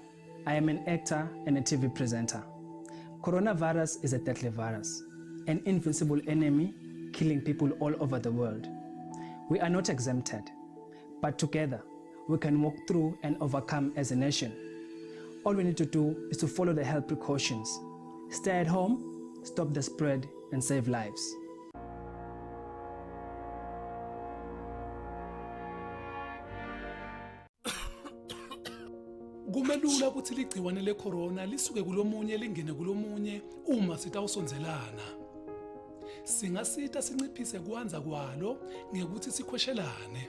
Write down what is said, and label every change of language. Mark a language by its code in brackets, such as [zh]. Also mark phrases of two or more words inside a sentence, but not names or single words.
[en] I am an actor and a TV presenter. Coronavirus is a deadly virus, an invincible enemy killing people all over the world. We are not exempted, but together we can walk through and overcome as a nation. All we need to do is to follow the health precautions. Stay at home, stop the spread, and save lives. [ss] Kumelula ukuthi ligciwane lecorona lisuke kulomunye lingene kulomunye uma sitawusonzelana. Singasita sinciphise kuanza kwalo ngekuthi sikhweshelane.